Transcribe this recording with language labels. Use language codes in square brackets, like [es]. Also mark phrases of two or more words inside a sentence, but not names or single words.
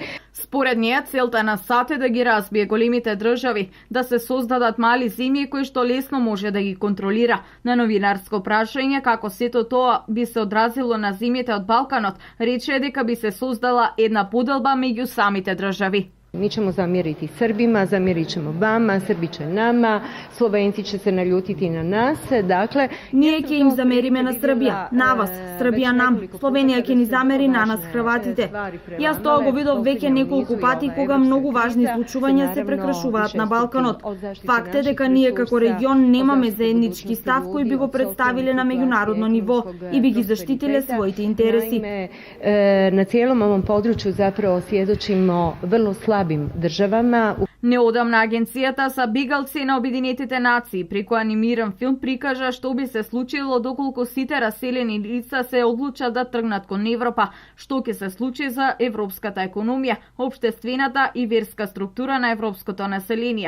[mk] Според неја, целта на САД е да ги разбие големите држави, да се создадат мали земји кои што лесно може да ги контролира. На новинарско прашање како сето тоа би се одразило на земјите од Балканот, рече дека би се создала една поделба меѓу самите држави. [hr] Mi ćemo zamjeriti Srbima, zamjerit ćemo vama, Srbi će nama, Slovenci će se naljutiti na nas. Dakle, [mk] ние ќе им замериме на Србија, на вас, Србија нам, Словенија ќе ни замери на нас Хрватите. Јас тоа го видов веќе неколку пати кога многу важни случувања се прекршуваат на Балканот. Факт е дека ние како регион немаме заеднички став кој би го представиле на меѓународно ниво и би ги заштитиле своите интереси. [hr] Na cijelom ovom području zapravo svjedočimo vrlo slabim državama. [mk] Неодамна агенцијата за бегалци на Обединетите нации преку анимиран филм прикажа што би се случило доколку сите раселени лица се одлучат да тргнат кон Европа, што ќе се случи за европската економија, општествената и верска структура на европското население.